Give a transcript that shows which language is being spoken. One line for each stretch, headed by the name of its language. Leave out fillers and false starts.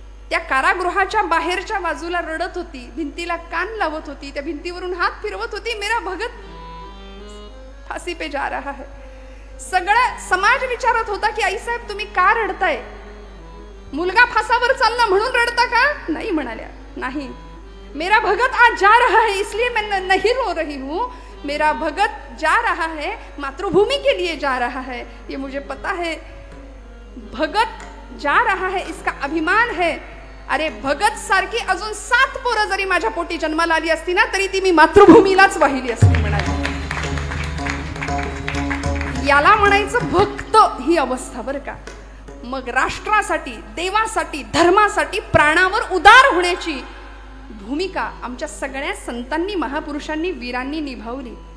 Marathi: त्या कारागृहाच्या बाहेरच्या बाजूला रडत होती, भिंतीला कान लावत होती, त्या भिंतीवरून हात फिरवत होती,
Hindi: मेरा भगत फांसी पे जा रहा है.
Marathi: सगळा समाज विचारत होता की आई साहेब तुम्ही का रडताय, मुलगा फासावर चालला म्हणून रडता का? नाही म्हणाल्या, नाही,
Hindi: मेरा भगत आज जा रहा है इसलिए मैं नहीं रो रही हूँ, मेरा भगत जा रहा है मातृभूमि के लिए जा रहा है, ये मुझे पता है. भगत जा रहा है इसका अभिमान है.
Marathi: अरे भगत सारखी अजून 7 पोरं जरी माझ्या पोटी जन्माला आली असती ना तरी ती मी मातृभूमीलाच वाहिली असती म्हणाली. याला म्हणायचं भक्त ही अवस्था बरं का. मग राष्ट्रासाठी, देवासाठी, धर्मासाठी प्राणावर उदार होण्याची भूमिका आमच्या सगळ्या संतांनी, महापुरुषांनी, वीरांनी निभावली.